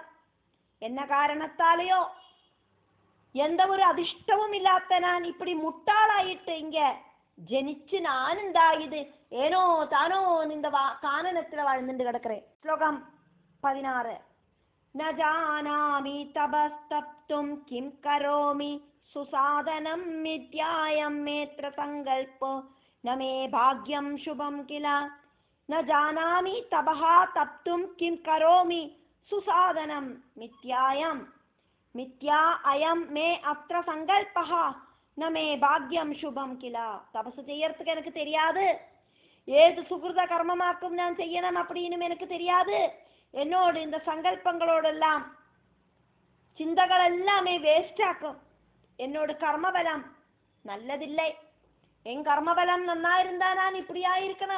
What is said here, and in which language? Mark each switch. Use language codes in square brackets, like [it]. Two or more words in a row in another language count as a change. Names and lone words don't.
[ta] என்ன காரணத்தாலேயோ எந்த ஒரு அதிர்ஷ்டமும் இல்லாத நான் இப்படி முட்டாளாயிட்டு இங்க ஜனிச்சு நான் இது ஏனோ தானோ இந்த கானனத்துல வாழ்ந்துட்டு கிடக்கிறேன். [sa] ஸ்லோகம் 16. न जानामि तपस्तप्तुं किं करोमि सुसाधनं मिथ्यायं मेऽत्र संकल्पो न मे भाग्यम शुभम किला. न जानामि तपः तप्तुं किं करोमि सुसाधनं मिथ्यायं मिथ्या अयं मे अत्र संकल्पः न मे भाग्यम शुभम किला. [ta] தபசு செய்யறதுக்கு எனக்கு தெரியாது, ஏது சுகிருத கர்மமாக்கும் நான் செய்யணும் அப்படின்னு எனக்கு தெரியாது. என்னோடு இந்த சங்கல்பங்களோடெல்லாம் சிந்தகள் எல்லாமே வேஸ்ட் ஆக்கும். என்னோட கர்மபலம் நல்லதில்லை. என் கர்மபலம் நன்னா இருந்தா நான் இப்படியா இருக்கணும்.